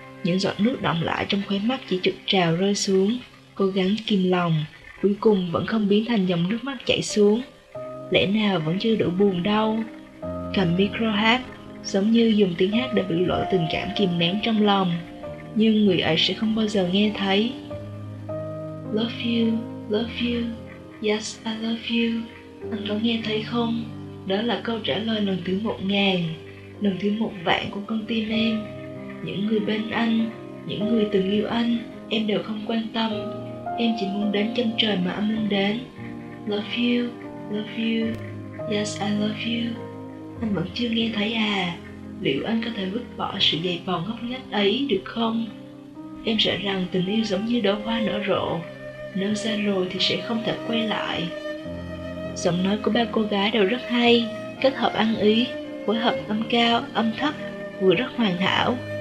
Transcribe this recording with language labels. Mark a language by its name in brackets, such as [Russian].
[Vietnamese] Những giọt nước đọng lại trong khóe mắt chỉ trực trào rơi xuống, cố gắng kìm lòng, cuối cùng vẫn không biến thành dòng nước mắt chảy xuống. Lẽ nào vẫn chưa đủ buồn đâu. Cầm micro hát, giống như dùng tiếng hát để biểu lộ tình cảm kìm nén trong lòng, nhưng người ấy sẽ không bao giờ nghe thấy. [English] "Love you, love you, yes I love you. [Vietnamese] Anh có nghe thấy không? Đó là câu trả lời lần thứ 1000, lần thứ 10000 của con tim em. Những người bên anh, những người từng yêu anh, em đều không quan tâm. Em chỉ muốn đến chân trời mà anh muốn đến. [English] Love you, love you, yes I love you. [Vietnamese] Anh vẫn chưa nghe thấy à? Liệu anh có thể vứt bỏ sự dày vò ngóc ngách ấy được không? Em sợ rằng tình yêu giống như đóa hoa nở rộ, nếu ra rồi thì sẽ không thể quay lại." Giọng nói của ba cô gái đều rất hay, kết hợp ăn ý, phối hợp âm cao, âm thấp, vừa rất hoàn hảo.